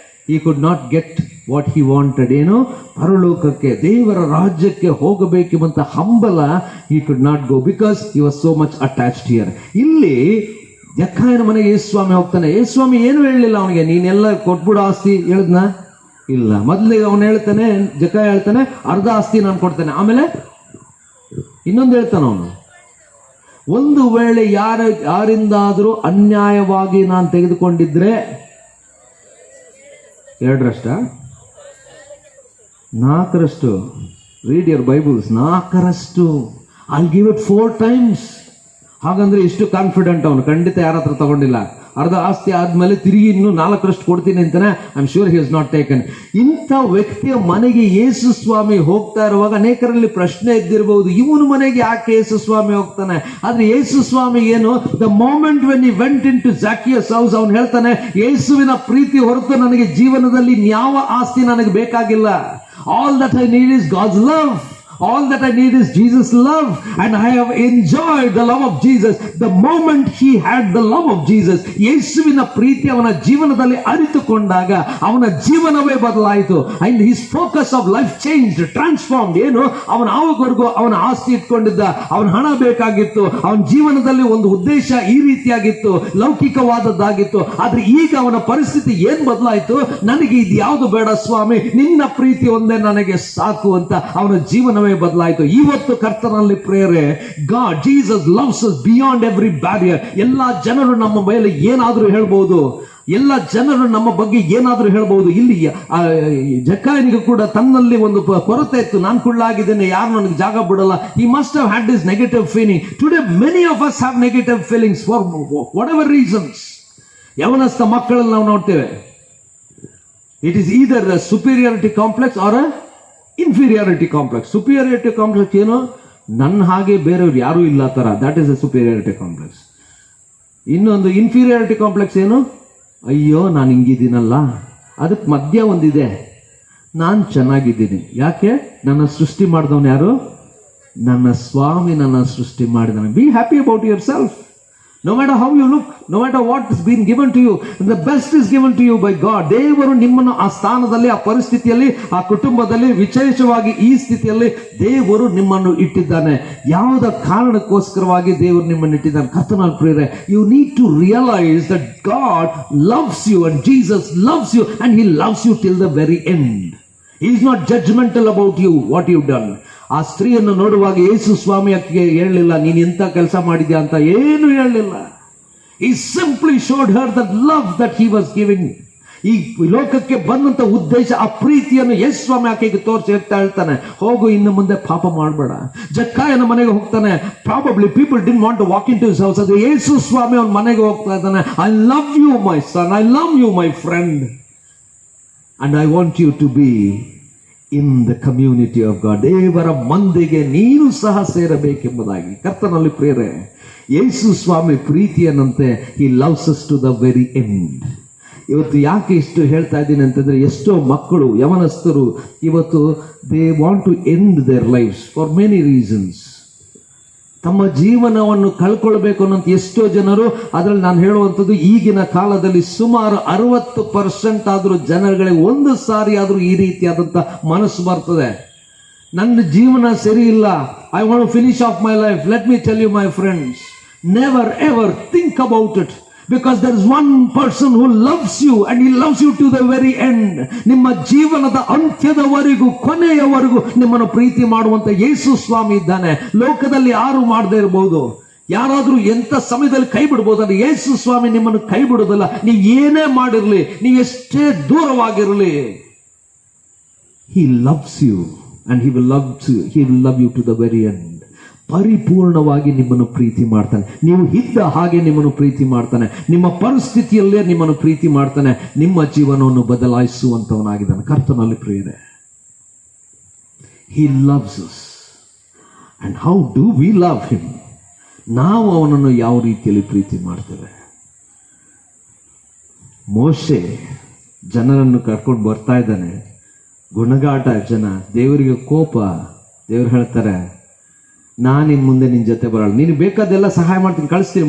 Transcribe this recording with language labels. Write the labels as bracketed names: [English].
[English] he could not get what he wanted. [Kannada] ಏನು? ಪರಲೋಕಕ್ಕೆ, ದೇವರ ರಾಜ್ಯಕ್ಕೆ ಹೋಗಬೇಕೆಂಬಂತ ಹಂಬಲ [English] he could not go because he was so much attached here. [Kannada] ಇಲ್ಲಿ ಜಕ್ಕಾಯನ ಮನೆಗೆ ಯೇಸುಸ್ವಾಮಿ ಹೋಗ್ತಾನೆ. ಯೇಸುಸ್ವಾಮಿ ಏನು ಹೇಳಲಿಲ್ಲ ಅವನಿಗೆ, ನೀನೆಲ್ಲ ಕೊಟ್ಬಿಡು ಆಸ್ತಿ ಹೇಳಿದ್ನ? ಇಲ್ಲ. ಮೊದಲಿಗೆ ಅವನು ಹೇಳ್ತಾನೆ, ಜಕ್ಕಾಯ ಹೇಳ್ತಾನೆ ಅರ್ಧ ಆಸ್ತಿ ನಾನು ಕೊಡ್ತೇನೆ. ಆಮೇಲೆ ಇನ್ನೊಂದು ಹೇಳ್ತಾನೆ ಅವನು, ಒಂದು ವೇಳೆ ಯಾರಿಂದಾದರೂ ಅನ್ಯಾಯವಾಗಿ ನಾನು ತೆಗೆದುಕೊಂಡಿದ್ರೆ 2%, 4%, [English] read your Bibles, [Kannada] 4%, [English] I'll give it 4 times. [Kannada] ಹಾಗಂದ್ರೆ ಎಷ್ಟು ಕಾನ್ಫಿಡೆಂಟ್ ಅವನು, ಖಂಡಿತ ಯಾರ ಹತ್ರ ತಗೊಂಡಿಲ್ಲ. ಅರ್ಧ ಆಸ್ತಿ ಆದ್ಮೇಲೆ ತಿರುಗಿ ಇನ್ನು 4% ಕೊಡ್ತೀನಿ ಅಂತಾನೆ. [English] I am sure he has not taken. [Kannada] ಇಂಥ ವ್ಯಕ್ತಿಯ ಮನೆಗೆ ಯೇಸು ಸ್ವಾಮಿ ಹೋಗ್ತಾ ಇರುವಾಗ ಅನೇಕರಲ್ಲಿ ಪ್ರಶ್ನೆ ಎದ್ದಿರಬಹುದು, ಇವನು ಮನೆಗೆ ಯಾಕೆ ಯೇಸು ಸ್ವಾಮಿ ಹೋಗ್ತಾನೆ? ಆದ್ರೆ ಯೇಸು ಸ್ವಾಮಿ ಏನು, [English] the moment when he went in to Zacchaeus house, [Kannada] ಅವನು ಹೇಳ್ತಾನೆ, ಯೇಸುವಿನ ಪ್ರೀತಿ ಹೊರತು ನನಗೆ ಜೀವನದಲ್ಲಿ ಯಾವ ಆಸ್ತಿ ನನಗೆ ಬೇಕಾಗಿಲ್ಲ. [English] All that I need is God's love. All that I need is Jesus' love, and I have enjoyed the love of Jesus. The moment he had the love of Jesus, [Kannada] ಯೇಸುವಿನ ಪ್ರೀತಿ ಅವನ ಜೀವನದಲ್ಲಿ ಅರಿತುಕೊಂಡಾಗ ಅವನ ಜೀವನವೇ ಬದಲಾಯಿತು. [English] And his focus of life changed, transformed. [Kannada] ಏನು, ಅವನ ಆವರೆಗೂ ಅವನ ಆಸ್ತಿ ಇಟ್ಕೊಂಡಿದ್ದ, ಅವನ ಹಣ ಬೇಕಾಗಿತ್ತು, ಅವನ ಜೀವನದಲ್ಲಿ ಒಂದು ಉದ್ದೇಶ ಈ ರೀತಿಯಾಗಿತ್ತು, ಲೌಕಿಕವಾದದ್ದಾಗಿತ್ತು. ಆದ್ರೆ ಈಗ ಅವನ ಪರಿಸ್ಥಿತಿ ಏನ್ ಬದಲಾಯಿತು? ನನಗೆ ಇದು ಯಾವುದು ಬೇಡ ಸ್ವಾಮಿ, ನಿನ್ನ ಪ್ರೀತಿ ಒಂದೇ ನನಗೆ ಸಾಕು ಅಂತ ಅವನ ಜೀವನವೇ ಬದಲಾಯಿತು. ಇವತ್ತು ಕರ್ತನಲ್ಲಿ ಪ್ರೇರೆ, [English] God Jesus loves us beyond every barrier. [Kannada] ಎಲ್ಲಾ ಜನರು ನಮ್ಮ ಮೇಲೆ ಏನಾದ್ರೂ ಹೇಳ್ಬಹುದು, ಎಲ್ಲ ಜನರು ನಮ್ಮ ಬಗ್ಗೆ ಏನಾದ್ರೂ ಹೇಳ್ಬಹುದು. ಇಲ್ಲಿ ಜಕ್ಕಾಯನಿಗೆ ಕೂಡ ತನ್ನಲ್ಲಿ ಒಂದು ಕೊರತೆ ಇತ್ತು, ನಾನು ಕುಳ್ಳಾಗಿದ್ದೇನೆ, ಯಾರು ನನಗೆ ಜಾಗ ಬಿಡಲ್ಲ. [English] he must have had this negative feeling. Today many of us have negative feelings for whatever reasons. [Kannada] ಯವನಸ್ಥ ಮಕ್ಕಳಲ್ಲಿ ನಾವು ನೋಡ್ತೇವೆ, [English] it is either a superiority complex or a inferiority complex. [Kannada] Superiority complex ಏನು, ನನ್ನ ಹಾಗೆ ಬೇರೆಯವ್ರು ಯಾರೂ ಇಲ್ಲ ತರ, [English] That is a superiority complex. [Kannada] ಇನ್ನೊಂದು ಇನ್ಫೀರಿಯಾರಿಟಿ ಕಾಂಪ್ಲೆಕ್ಸ್ ಏನು, ಅಯ್ಯೋ ನಾನು ಹಿಂಗಿದ್ದೀನಲ್ಲ. ಅದಕ್ಕೆ ಮಧ್ಯ ಒಂದಿದೆ, ನಾನು ಚೆನ್ನಾಗಿದ್ದೀನಿ. ಯಾಕೆ? ನನ್ನ ಸೃಷ್ಟಿ ಮಾಡಿದವನು ಯಾರು? ನನ್ನ ಸ್ವಾಮಿ ನನ್ನ ಸೃಷ್ಟಿ ಮಾಡಿದವನು. [English] Be happy about yourself. No matter how you look, no matter what has been given to you, the best is given to you by God. [Kannada] ದೇವರು ನಿಮ್ಮನ್ನು ಆ ಸ್ಥಾನದಲ್ಲಿ, ಆ ಪರಿಸ್ಥಿತಿಯಲ್ಲಿ, ಆ ಕುಟುಂಬದಲ್ಲಿ, ವಿಶೇಷವಾಗಿ ಈ ಸ್ಥಿತಿಯಲ್ಲಿ ದೇವರು ನಿಮ್ಮನ್ನು ಇಟ್ಟಿದ್ದಾನೆ. ಯಾವುದ ಕಾರಣಕ್ಕೋಸ್ಕರವಾಗಿ ದೇವರು ನಿಮ್ಮನ್ನು ಇಟ್ಟಿದ್ದಾನೆ? ಕರ್ತನಲ್ಲಿ ಪ್ರಿಯರೇ, [English] you need to realize that God loves you and Jesus loves you and he loves you till the very end. He is not judgmental about you, what you've done. [Kannada] ಆ ಸ್ತ್ರೀಯನ್ನು ನೋಡುವಾಗ ಯೇಸು ಸ್ವಾಮಿ ಅಕ್ಕಿಗೆ ಹೇಳಲಿಲ್ಲ, ನೀನು ಎಂತ ಕೆಲಸ ಮಾಡಿದ್ಯಾ ಅಂತ, ಏನು ಹೇಳಲಿಲ್ಲ. [English] He simply showed her that love that he was giving. [Kannada] ಈ ಲೋಕಕ್ಕೆ ಬಂದಂತ ಉದ್ದೇಶ, ಆ ಪ್ರೀತಿಯನ್ನು ಯೇಸು ಸ್ವಾಮಿ ಆಕೆಗೆ ತೋರಿಸಿ ಹೇಳ್ತಾನೆ, ಹೋಗು, ಇನ್ನು ಮುಂದೆ ಪಾಪ ಮಾಡಬೇಡ. ಜಕ್ಕಾಯನ ಮನೆಗೆ ಹೋಗ್ತಾನೆ. [English] Probably people didn't want to walk in to his house. [Kannada] ಅದು ಯೇಸು ಸ್ವಾಮಿ ಅವನ ಮನೆಗೆ ಹೋಗ್ತಾ ಇದ್ದಾನೆ. [English] I love you my son, I love you my friend, and I want you to be in the community of God. [Kannada] ದೇವರ ಮಂದಿಗೆ ನೀನು ಸಹ ಸೇರಬೇಕೆಂಬುದಾಗಿ. ಕರ್ತನಲ್ಲಿ ಪ್ರೇರೆ, ಯೇಸು ಸ್ವಾಮಿ ಪ್ರೀತಿಯನ್ನಂತೆ [English] He loves us to the very end. [Kannada] ಇವತ್ತು ಯಾಕೆ ಇಷ್ಟು ಹೇಳ್ತಾ ಇದ್ದೀನಿ ಅಂತಂದ್ರೆ, ಎಷ್ಟೋ ಮಕ್ಕಳು, ಯವನಸ್ಥರು ಇವತ್ತು [English] They want to end their lifes for many reasons. [Kannada] ತಮ್ಮ ಜೀವನವನ್ನು ಕಳ್ಕೊಳ್ಬೇಕು ಅನ್ನೋಂಥ ಎಷ್ಟೋ ಜನರು. ಅದರಲ್ಲಿ ನಾನು ಹೇಳುವಂಥದ್ದು, ಈಗಿನ ಕಾಲದಲ್ಲಿ ಸುಮಾರು 60% ಆದರೂ ಜನಗಳಿಗೆ ಒಂದು ಸಾರಿ ಆದರೂ ಈ ರೀತಿಯಾದಂಥ ಮನಸ್ಸು ಬರ್ತದೆ. ನನ್ನ ಜೀವನ ಸರಿ ಇಲ್ಲ, [English] I want to finish off my life. Let me tell you my friends, never ever think about it. Because there is one person who loves you and he loves you to the very end. [Kannada] ನಿಮ್ಮ ಜೀವನದ ಅಂತ್ಯದವರೆಗೂ, ಕೊನೆಯವರೆಗೂ ನಿಮ್ಮನ್ನು ಪ್ರೀತಿ ಮಾಡುವಂತ ಯೇಸು ಸ್ವಾಮಿ ಇದ್ದಾನೆ. ಲೋಕದಲ್ಲಿ ಯಾರು ಮಾಡದೇ ಇರಬಹುದು, ಯಾರಾದ್ರೂ ಎಂತ ಸಮಯದಲ್ಲಿ ಕೈ ಬಿಡಬಹುದಲ್ಲ, ಯೇಸು ಸ್ವಾಮಿ ನಿಮ್ಮನ್ನು ಕೈ ಬಿಡುವುದಿಲ್ಲ. ನೀವು ಏನೇ ಮಾಡಿರ್ಲಿ, ನೀವು ಎಷ್ಟೇ ದೂರವಾಗಿರಲಿ, [English] he loves you and he will love you to the very end. [Kannada] ಪರಿಪೂರ್ಣವಾಗಿ ನಿಮ್ಮನ್ನು ಪ್ರೀತಿ ಮಾಡ್ತಾನೆ. ನೀವು ಇದ್ದ ಹಾಗೆ ನಿಮ್ಮನ್ನು ಪ್ರೀತಿ ಮಾಡ್ತಾನೆ. ನಿಮ್ಮ ಪರಿಸ್ಥಿತಿಯಲ್ಲೇ ನಿಮ್ಮನ್ನು ಪ್ರೀತಿ ಮಾಡ್ತಾನೆ. ನಿಮ್ಮ ಜೀವನವನ್ನು ಬದಲಾಯಿಸುವಂತವನಾಗಿದ್ದಾನೆ. ಕರ್ತನಲ್ಲಿ ಪ್ರಿಯರೇ, [English] He loves us. And how do we love Him? [Kannada] ನಾವು ಅವನನ್ನು ಯಾವ ರೀತಿಯಲ್ಲಿ ಪ್ರೀತಿ ಮಾಡ್ತೇವೆ? ಮೋಶೆ ಜನರನ್ನು ಕರ್ಕೊಂಡು ಬರ್ತಾ ಇದ್ದಾನೆ. ಗುಣಗಾಟ ಜನ, ದೇವರಿಗೆ ಕೋಪ. ದೇವರು ಹೇಳ್ತಾರೆ, ನಾನು ಇನ್ನು ಮುಂದೆ ನಿನ್ನ ಜೊತೆ ಬರಲ್ಲ, ನೀನು ಬೇಕಾದೆಲ್ಲ ಸಹಾಯ ಮಾಡ್ತೀನಿ, ಕಳಿಸ್ತೀನಿ.